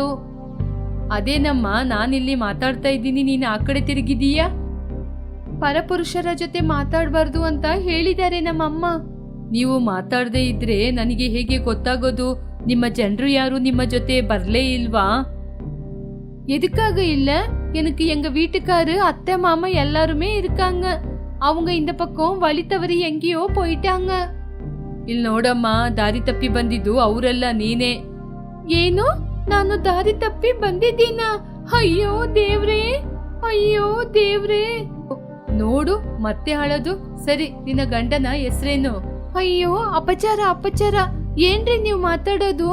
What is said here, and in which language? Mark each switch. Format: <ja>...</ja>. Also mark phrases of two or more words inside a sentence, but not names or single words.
<kn>ಅದೇನಮ್ಮ, ನಾನಿಲ್ಲಿ ಮಾತಾಡ್ತಾ ಇದ್ದೀನಿ, ನೀನು ಆ ಕಡೆ ತಿರುಗಿದೀಯಾ? ಪರಪುರುಷರ ಜೊತೆ ಮಾತಾಡಬಾರ್ದು ಅಂತ ಹೇಳಿದ್ದಾರೆ ನಮ್ಮಮ್ಮ. ನೀವು ಮಾತಾಡದೇ ಇದ್ರೆ ನನಗೆ ಹೇಗೆ ಗೊತ್ತಾಗೋದು? ನಿಮ್ಮ ಜನರು ಯಾರು ನಿಮ್ಮ ಜೊತೆ ಬರ್ಲೇ ಇಲ್ವಾ?</kn> <ta>எதுக்காக இல்ல? எனக்கு எங்க வீட்டுக்காரு அத்தை மாமா எல்லாருமே இருக்காங்க. அவங்க இந்த பக்கம் வழி தவறி எங்கேயோ போயிட்டாங்க.</ta> <kn>ಇಲ್ಲಿ ನೋಡಮ್ಮ, ದಾರಿ ತಪ್ಪಿ ಬಂದಿದ್ದು ಅವರೆಲ್ಲ, ನೀನೇ. ಏನು? ನಾನು ದಾರಿ ತಪ್ಪಿ ಬಂದಿದ್ದೀನ? ಅಯ್ಯೋ ದೇವ್ರೇ, ಅಯ್ಯೋ ದೇವ್ರೇ. ನೋಡು ಮತ್ತೆ ಅಳದು. ಸರಿ, ನಿನ್ನ ಗಂಡನ ಹೆಸರೇನು? ಅಯ್ಯೋ ಅಪಚಾರ. ಏನ್ರಿ ನೀವು ಮಾತಾಡೋದು?</kn>